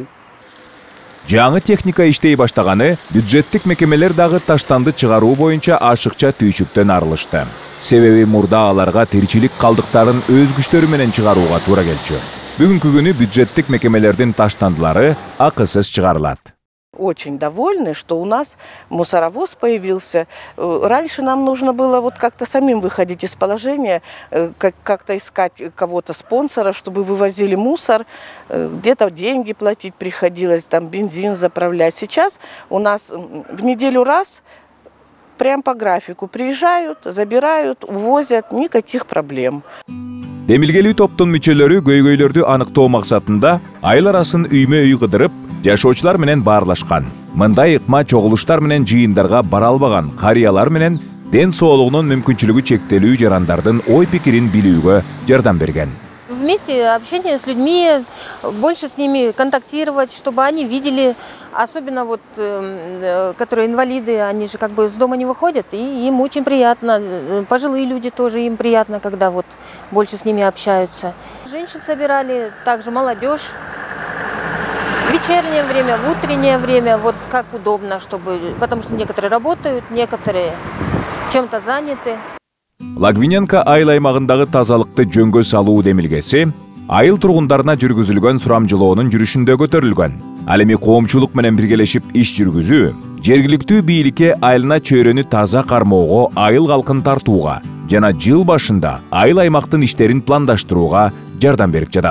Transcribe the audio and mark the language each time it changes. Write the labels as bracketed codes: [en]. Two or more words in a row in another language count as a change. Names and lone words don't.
[ky] Жаңы техника иштей баштаганы бюджеттик мекемелер дагы таштанды чыгаруу боюнча ашыкча түйчүктөн арылышты. Себеби мурда аларга тиричилик калдыктарын өз күчтөрү менен чыгарууга туура келчү. Бүгүнкү күнү бюджеттик мекемелердин таштандылары акысыз чыгарылат. [ru] Очень довольны, что у нас мусоровоз появился. Раньше нам нужно было вот как-то самим выходить из положения, как-то искать кого-то спонсора, чтобы вывозили мусор, где-то деньги платить приходилось, там бензин заправлять. Сейчас у нас в неделю раз прям по графику приезжают, забирают, увозят, никаких проблем. [ky] Демилгелүү топтун мүчөлөрү көйгөйлөрдү аныктоо максатында айыл арасын үймө-үй кыдырып, жашоочулар менен баарлашкан. Мындай ыкма чогулуштар менен жыйындарга бара албаган карыялар менен ден соолугунун мүмкүнчүлүгү чектелүү жарандардын ой пикирин билүүгө жардам берген. [ru] вместе общение с людьми, больше с ними контактировать, чтобы они видели, особенно вот, которые инвалиды, они же как бы с дома не выходят, и им очень приятно. Пожилые люди тоже, им приятно, когда вот больше с ними общаются. Женщин собирали, также молодежь. В вечернее время, в утреннее время, вот как удобно, потому что некоторые работают, некоторые чем-то заняты. [ky] Лагвиненко айыл аймагындагы тазалыкты жөнгө салуу демилгеси айыл тургундарына жүргүзүлгөн сурамжылоонун жүрүшүндө көтөрүлгөн. Ал эми коомчулук менен биргелешип иш жүргүзүү, жергиликтүү бийликке айылына чөйрөнү таза кармоого, айыл калкын тартууга жана жыл башында айыл аймактын иштерин пландаштырууга жардам берип жатат.